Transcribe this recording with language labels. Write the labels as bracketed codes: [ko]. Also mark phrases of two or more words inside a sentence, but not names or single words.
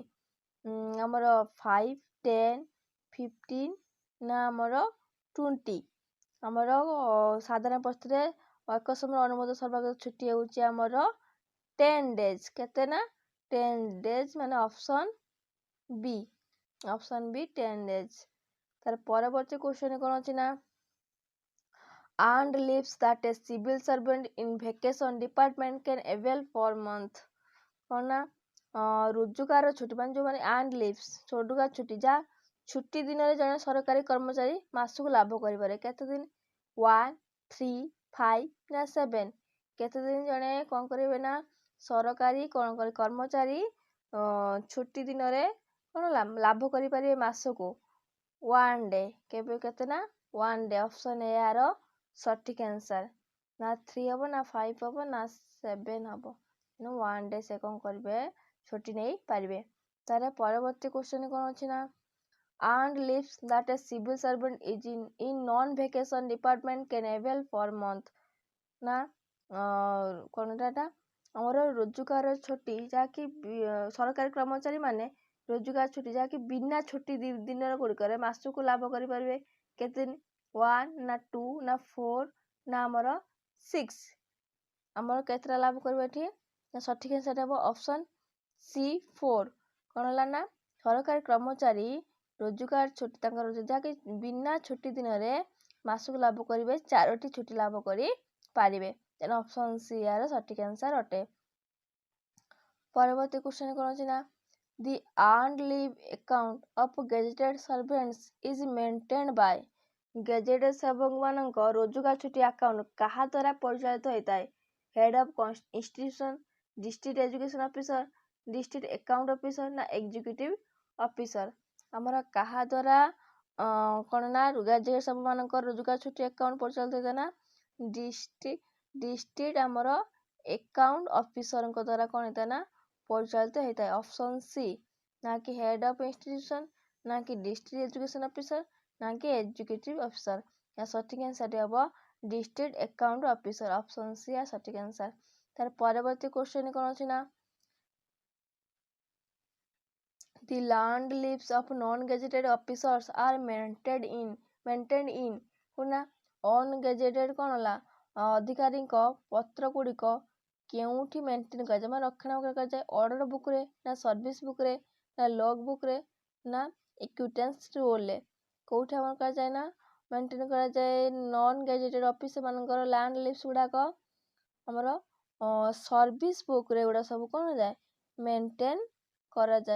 [or] ଆମର 5, 10, 15 ନା ଆମର 20? ଆମର ସାଧାରଣ ପରିସ୍ଥିତିରେ ଏକ ସମୟରେ ଅନୁମୋଦିତ ସର୍ବାଧିକ ଛୁଟି ହେଉଛି ଆମର 10 days। କେତେ ନା 10 days, ମାନେ [en] option B [or] 10 days। ତାର ପରବର୍ତ୍ତୀ କ୍ୱେଶ୍ଚନ କ'ଣ ଅଛି ନା [en] earned leaves that a civil servant in vacation department can avail for month। [or] କ'ଣ ନା ରୋଜଗାର ଛୁଟି, ମାନେ ଯେଉଁମାନେ [en] earned leaves [or] ରୋଜଗାର ଛୁଟି, ଯାହା ଛୁଟି ଦିନରେ ଜଣେ ସରକାରୀ କର୍ମଚାରୀ ମାସକୁ ଲାଭ କରିପାରେ। କେତେ ଦିନ? 1, 3, 5 ନା 7? କେତେ ଦିନ ଜଣେ କ'ଣ କରିବେ ନା ସରକାରୀ କର୍ମଚାରୀ ଛୁଟି ଦିନରେ କ'ଣ ଲାଭ କରିପାରିବେ ମାସକୁ? 1 day। କେତେ ନା 1 day। [en] option A [or] ଆର ସଠିକ୍ ଆନ୍ସର୍। ନା 3 ହେବ ନା 5 ହେବ ନା 7 ହେବ, 1 day ସେ କ'ଣ କରିବେ ଛୁଟି ନେଇପାରିବେ। ତାର ପରବର୍ତ୍ତୀ କ୍ୱେଶ୍ଚନ କ'ଣ ଅଛି ନା [en] earned leaves that a civil servant is in non-vacation department can avail for month। [or] ନା କ'ଣଟା ଆମର ରୋଜଗାର ଛୁଟି, ଯାହାକି ସରକାରୀ କର୍ମଚାରୀ ମାନେ ରୋଜଗାର ଛୁଟି ଯାହାକି ବିନା ଛୁଟି ଦିନର ଗୁଡ଼ିକରେ ମାସକୁ ଲାଭ କରିପାରିବେ। କେତେ ଦିନ? 1 ନା 2 ନା 4 ନା ଆମର 6? ଆମର କେତେଟା ଲାଭ କରିବ ଏଠି? ସଠିକ୍ ଆନ୍ସର୍ ହେବ [en] option C [or] 4। କ'ଣ ହେଲା ନା ସରକାରୀ କର୍ମଚାରୀ ରୋଜଗାର ଛୁଟି ତାଙ୍କର ଯାହାକି ବିନା ଛୁଟି ଦିନରେ ମାସକୁ ଲାଭ କରିବେ 4ଟି ଛୁଟି ଲାଭ କରିପାରିବେ। ତେଣୁ [en] option C [or] ଆର ସଠିକ୍ ଆନ୍ସର୍ ଅଟେ। ପରବର୍ତ୍ତୀ କ୍ୱେଶ୍ଚନ କ'ଣ ଅଛି ନା [en] ଦି earned leave account of gazetted servants is maintained by। [or] ଗେଜେଟେଡ୍ ସେବକମାନଙ୍କ ରୋଜଗାର ଛୁଟି ଆକାଉଣ୍ଟ କାହା ଦ୍ୱାରା ପରିଚାଳିତ ହୋଇଥାଏ? [en] head of institution, district education officer, district account officer ନା executive officer? [or] ଆମର କାହା ଦ୍ୱାରା କ'ଣ ନା ଗେଜେଟେଡ୍ ସେବକମାନଙ୍କ ରୋଜଗାର ଛୁଟି ଆକାଉଣ୍ଟ ପରିଚାଳିତ ହୋଇଥାଏ ନା ଡିଷ୍ଟ୍ରିକ୍ଟ ଆମର [en] account officer [or] ଦ୍ୱାରା କ'ଣ ହୋଇଥାଏ ନା ପରିଚାଳିତ ହୋଇଥାଏ। [en] option C. [or] ନା କି [en] head of institution, [or] ନା କି [en] district education officer, [or] ନା କି [en] executive officer? [or] ଏହା ସଠିକ୍ ଆନ୍ସର୍ଟି ହେବ [en] district account officer. option C [or] ଏହା ସଠିକ୍ ଆନ୍ସର୍। ତାର ପରବର୍ତ୍ତୀ କ୍ୱେଶ୍ଚନ କ'ଣ ଅଛି ନା [en] the earned leaves of non-gazetted officers are maintained in [or] ନା ଅନଗେଜେଟେଡ୍ କ'ଣ ହେଲା ଅଧିକାରୀଙ୍କ ପତ୍ର ଗୁଡ଼ିକ କେଉଁଠି ମେଣ୍ଟେନ୍ କରାଯାଏ, ମାନେ ରକ୍ଷଣାବେକ୍ଷଣ କରାଯାଏ? [en] order book [or] ନା [en] service book [or] ନା [en] log book [or] ନା [en] equitance roll? [or] କେଉଁଠି ଆମର କରାଯାଏ ନା ମେଣ୍ଟେନ୍ କରାଯାଏ [en] non gazetted officer [or] ମାନଙ୍କର [en] land leaves [or] ଗୁଡ଼ାକ ଆମର [en] service book [or] ଏଗୁଡ଼ା ସବୁ କ'ଣ ଯାଏ ମେଣ୍ଟେନ୍ କରାଯାଏ।